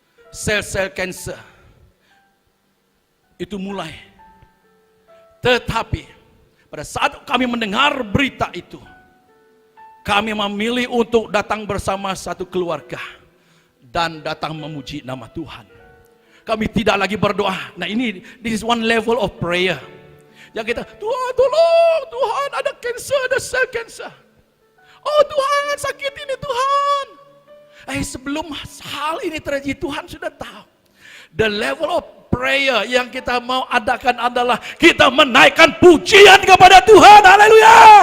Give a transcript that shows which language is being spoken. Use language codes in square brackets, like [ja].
[ms] Sel-sel cancer itu mulai. Tetapi pada saat kami mendengar berita itu, kami memilih untuk datang bersama satu keluarga dan datang memuji nama Tuhan. Kami tidak lagi berdoa. [en] Nah, this is one level of prayer. [ms] Yang kita, Tuhan tolong, Tuhan ada cancer, ada sel cancer. Oh Tuhan, sakit ini Tuhan. Sebelum hal ini terjadi, Tuhan sudah tahu. [en] The level of prayer [ms] yang kita mau adakan adalah kita menaikkan pujian kepada Tuhan. Haleluya.